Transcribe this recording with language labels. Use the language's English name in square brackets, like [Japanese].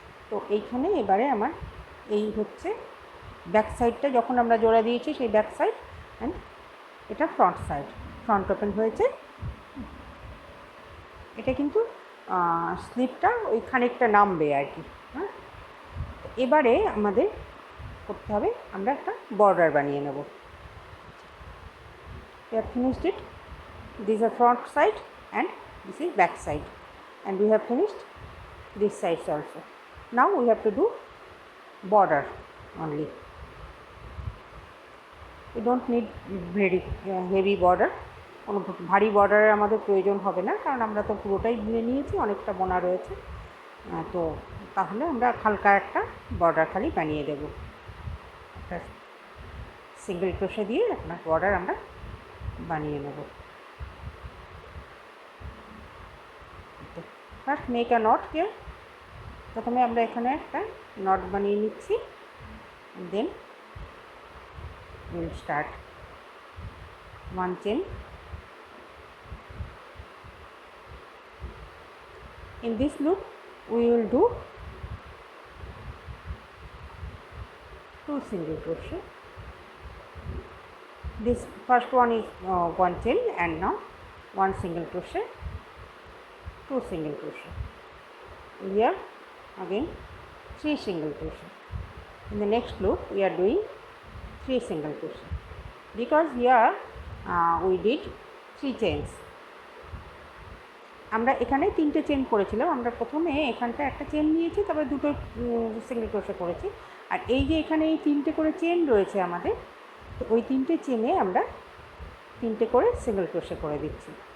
[Bangla] তো এইখানে এবারে আমার এই হচ্ছে ব্যাক সাইডটা, যখন আমরা জোড়া দিয়েছি সেই ব্যাক সাইড, অ্যান্ড এটা ফ্রন্ট সাইড, ফ্রন্ট ওপেন হয়েছে। এটা কিন্তু স্লিপটা ওই খানিকটা নামবে আর কি। হ্যাঁ, এবারে আমাদের করতে হবে, আমরা একটা বর্ডার বানিয়ে নেব। [English] We have finished it. These are front side and this is back side, and we have finished this sides also. Now we have to do border only. We don't need very heavy border. [Bangla] কোনো ভারী বর্ডারের আমাদের প্রয়োজন হবে না, কারণ আমরা তো পুরোটাই বুনে নিয়েছি, অনেকটা বোনা রয়েছে। তো তাহলে আমরা হালকা একটা বর্ডার খালি বানিয়ে দেব। একটা সিঙ্গেল ক্রোশে দিয়ে একটা বর্ডার আমরা বানিয়ে নেব। [English] First make a knot here. [Bangla] প্রথমে আমরা এখানে একটা নট বানিয়ে নিচ্ছি, [English] Then will start 1 chain. In this loop we will do 2 single crochet, This first one is one chain, and now one single crochet, two single crochet. Here again 3 single crochet. In the next loop we are doing 3 single crochet, because here we did 3 chains. [Bangla] আমরা এখানে 3টে chain করেছিলাম। আমরা প্রথমে এখানটা একটা chain নিয়েছি, তারপরে দুটো সিঙ্গেল ক্রোশে করেছি। আর এই যে এখানে এই 3টে করে চেন রয়েছে আমাদের, তো ওই 3টে চেনে আমরা 3টে করে সিঙ্গেল ক্রোশে করে দিচ্ছি।